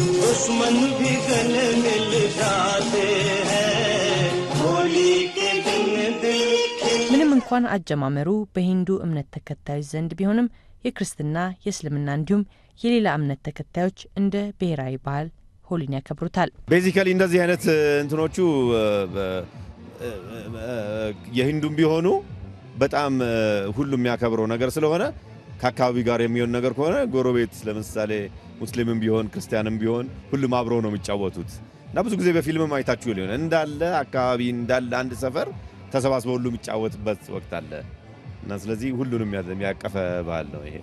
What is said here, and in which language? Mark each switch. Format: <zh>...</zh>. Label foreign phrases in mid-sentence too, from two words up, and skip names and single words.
<hi>दुश्मन भी गले मिल जाते हैं होली के दिन दिल</hi> <am>ምንም እንኳን አጀማመሩ በሂንዱ እምነት ተከታዮች ዘንድ ቢሆንም የክርስትና የእስልምና እንዲሁም የሌላ እምነት ተከታዮች እንደ ብሔራዊ በዓል ሆሊን ያከብሩታል። ቤዚካሊ እንደዚህ አይነት እንትኖቹ የሂንዱም ቢሆኑ በጣም ሁሉም የሚያከብረው ነገር ስለሆነ ከአካባቢ ጋር የሚሆን ነገር ከሆነ ጎረቤት ለምሳሌ ሙስሊምም ቢሆን ክርስቲያንም ቢሆን ሁሉም አብረው ነው የሚጫወቱት እና ብዙ ጊዜ በፊልምም አይታችሁ ሊሆን እንዳለ አካባቢ እንዳለ አንድ ሰፈር ተሰባስበው ሁሉ የሚጫወትበት ወቅት አለ እና ስለዚህ ሁሉንም የሚያቀፈ በዓል ነው ይሄ።</am>